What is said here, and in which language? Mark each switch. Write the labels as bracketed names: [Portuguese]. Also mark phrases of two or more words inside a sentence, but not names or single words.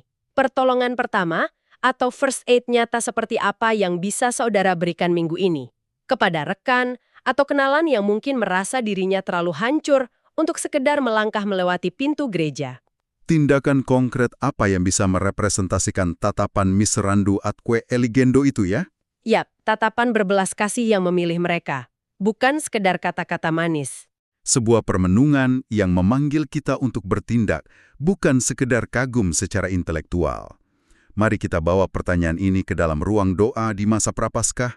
[Indonesian] Pertolongan pertama atau [English] first aid [Indonesian] nyata seperti apa yang bisa saudara berikan minggu ini? Kepada rekan atau kenalan yang mungkin merasa dirinya terlalu hancur untuk sekedar melangkah melewati pintu gereja. Tindakan konkret apa yang bisa merepresentasikan tatapan [Latin] miserando atque eligendo [Indonesian] itu ya? Yap, tatapan berbelas kasih yang memilih mereka. Bukan sekedar kata-kata manis. Sebuah permenungan yang memanggil kita untuk bertindak, bukan sekedar kagum secara intelektual. Mari kita bawa pertanyaan ini ke dalam ruang doa di masa Prapaskah.